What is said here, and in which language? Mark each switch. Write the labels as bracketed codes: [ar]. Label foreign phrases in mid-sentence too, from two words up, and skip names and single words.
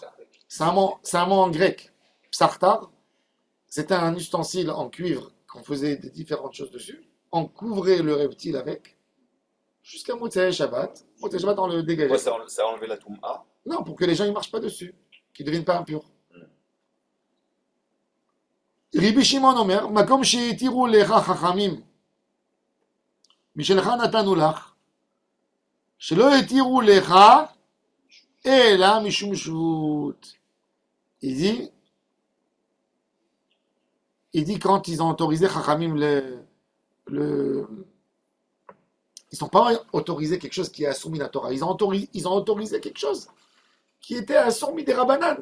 [fr] C'est un mot en grec. Psartar, c'était un ustensile en cuivre qu'on faisait des différentes choses dessus. On couvrait le reptile avec, jusqu'à [he] מוצאי שבת. מוצאי שבת, [fr] on le dégageait. Ouais, ça a enlevé la Touma. Non, pour que les gens ne marchent pas dessus, qu'ils ne deviennent pas impurs. [he] רבי שמעון אומר, מקום שהתירו לך חכמים, משלך נתנו לך, שלא התירו לך, אלא משום שבות. [fr] Il dit quand ils ont autorisé chachamim ils n'ont pas autorisé quelque chose qui est assourmi la Torah. Ils ont autorisé quelque chose qui était assourmi des Rabbanan.